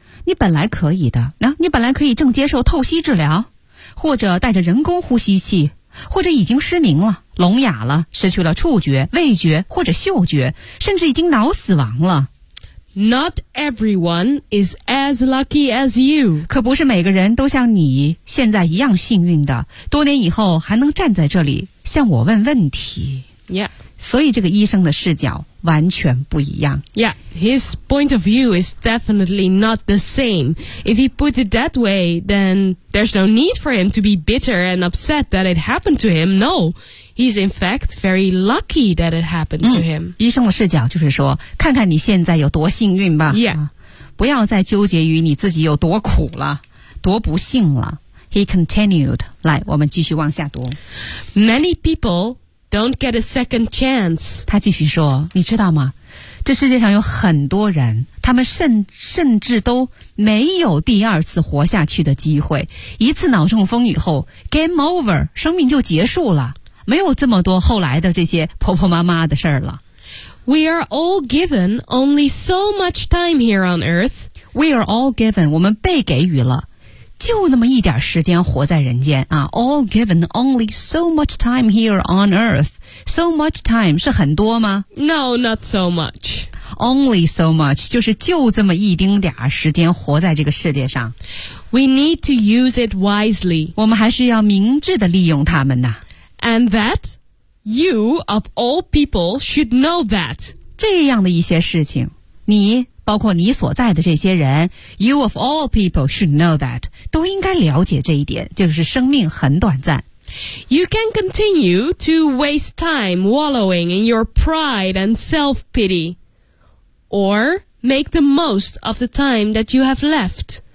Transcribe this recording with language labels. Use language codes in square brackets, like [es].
[zh] 你本来可以的，那、你本来可以正接受透析治疗，或者带着人工呼吸器，或者已经失明了、聋哑了、失去了触觉、味觉或者嗅觉，甚至已经脑死亡了。 [en] Not everyone is as lucky as you. [zh] 可不是每个人都像你现在一样幸运的，多年以后还能站在这里向我问问题。 [en] Yeah. [zh] 所以这个医生的视角完全不一样。 [en] Yeah, his point of view is definitely not the same. If he put it that way, then there's no need for him to be bitter and upset that it happened to him. No, he's in fact very lucky that it happened to him.、 [zh] 医生的视角就是说，看看你现在有多幸运吧。 [en] Yeah.、 [zh] 不要再纠结于你自己有多苦了，多不幸了。 [en] He continued. [zh] 来，我们继续往下读。 [en] Many people... Don't get a second chance. [zh] 他继续说，你知道吗？这世界上有很多人，他们甚至都没有第二次活下去的机会。一次脑中风以后 ， [en] game over， [zh] 生命就结束了，没有这么多后来的这些婆婆妈妈的事儿了。 [en] We are all given only so much time here on Earth. We are all given， [zh] 我们被给予了。就那么一点时间活在人间啊 [en] ，all given only so much time here on earth. So much time [zh] 是很多吗 [en] ？No, not so much. Only so much [zh] 就是就这么一丁点时间活在这个世界上。 [en] We need to use it wisely. [zh] 我们还是要明智地利用它们呐。 [en] And that you of all people should know that [zh] 这样的一些事情，你。包括你所在的这些人 ， [en] You of all people should know that [zh] 都应该了解这一点，就是生命很短暂。 [en] You can continue to waste time wallowing in your pride and self-pity, or make the most of the time that you have left.